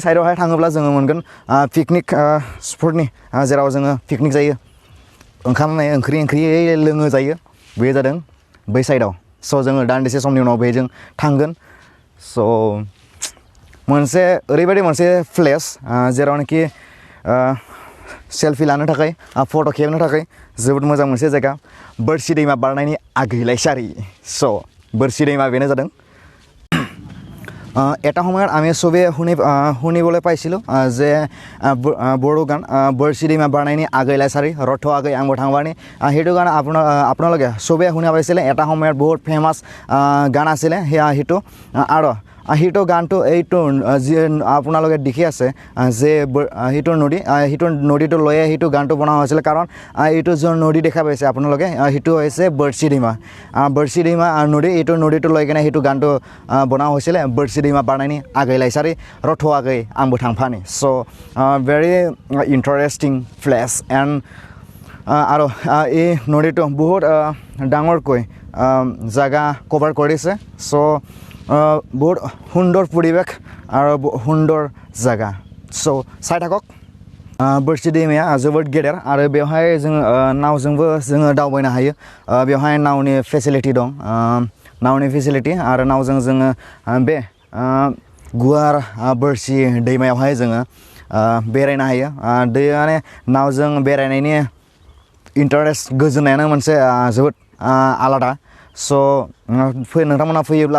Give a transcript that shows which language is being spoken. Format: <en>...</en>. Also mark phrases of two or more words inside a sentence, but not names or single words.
<brx>साइडआवहाय थाङोब्ला जोङो मोनगोन पिकनिक स्पटनि जेराव जोङो पिकनिक जायो ओंखाम ओंख्रि लोङो जायो बे जादों बै साइडआव स' जोङो दान्दिसे समनि उनाव बेजों थांगोन स' मोनसे ओरैबायदि मोनसे प्लेस जेरावनाखि सेल्फि लानो थाखाय फट' खेबनो थाखाय जोबोद मोजां मोनसे जायगा बोरसि दैमा बारनायनि आगैलायसारि स' बोरसि दैमा बेनो जादों</brx> <as>এটা সময়ত আমি চবে শুনিবলৈ পাইছিলোঁ যে বড়ো গান</as> <brx>बोरसि दैमा बारनायनि आगैलायसारि रथ आगै आंबो थांबानि</brx> <as>সেইটো গান আপোনালোকে চবে শুনা পাইছিলে এটা সময়ত বহুত ফেমাছ গান আছিলে সেইটো আৰু সেইটো গানটো এইটো যি আপোনালোকে দেখি আছে যে সেইটো নদীটো লৈয়ে সেইটো গানটো বনোৱা হৈছিলে কাৰণ এইটো যোন নদী দেখা পাইছে আপোনালোকে সেইটো হৈছে বৰশী दैमा নদী এইটো নদীটো লৈ কিনে সেইটো গানটো বনোৱা হৈছিলে</as> <brx>बोरसि दैमा बारनायनि आगैलायसारि रथ आगै आंबो थांफानि</brx> <as>स'</as> <en>very interesting place and</en> <as>আৰু এই নদীটো বহুত ডাঙৰকৈ জাগা কভাৰ কৰিছে চ' বহুত সুন্দৰ পৰিৱেশ আৰু সুন্দৰ জাগা চ' চাই থাকক</as> <brx>बोरसि दैमाया जोबोद गेदेर आरो बेवहाय जोङो नावजोंबो जोङो दावबायनो हायो बेवहाय नावनि फेसिलिटि दं नावनि फेसिलिटि आरो नावजों जोङो बे गुवार बोरसि दैमायावहाय जोङो बेरायनो हायो दैयानो नावजों बेरायनायनि इन्टारेस्ट गोजोननायानो मोनसे जोबोद आलादा स' नोंथांमोना फैयोब्ला</brx>